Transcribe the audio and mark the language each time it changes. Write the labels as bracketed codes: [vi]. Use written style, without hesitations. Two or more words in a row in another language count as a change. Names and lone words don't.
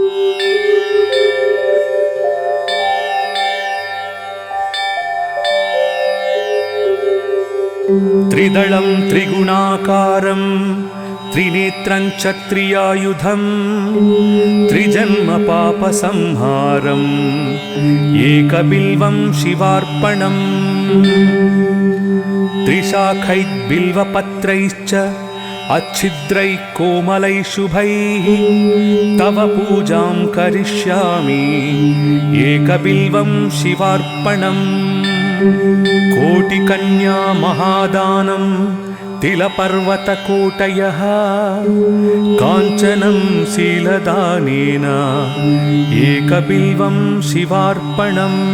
[sa] త్రిదళం త్రిగుణాకారం త్రినేత్రం చ త్రియాయుధం త్రిజన్మ పాప సంహారం ఏకబిల్వం శివార్పణం त्रिशाखैर्बिल्वपत्रैश्च अच्छिद्रैः कोमलैः शुभैः तव पूजां करिष्यामि एकबिल्वं शिवार्पणम् कोटिकन्या महादानं तिलपर्वतकोटयः काञ्चनं शीलदानेन एकबिल्वं शिवार्पणम्